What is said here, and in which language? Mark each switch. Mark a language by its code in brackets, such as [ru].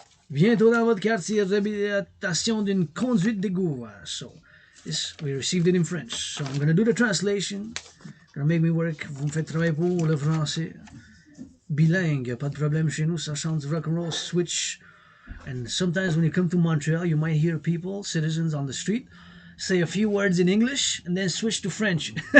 [fr] Réhabilitation d'une conduite d'égout. [en] So, this, we received it in French. So, I'm going to do the translation. Gonna make me work. [fr] Vous me faites travailler pour le français. Bilingue, pas de problème chez nous, ça chante du rock and roll, switch. [en] And sometimes when you come to Montreal, you might hear people, citizens on the street, say a few words in English and then switch to French.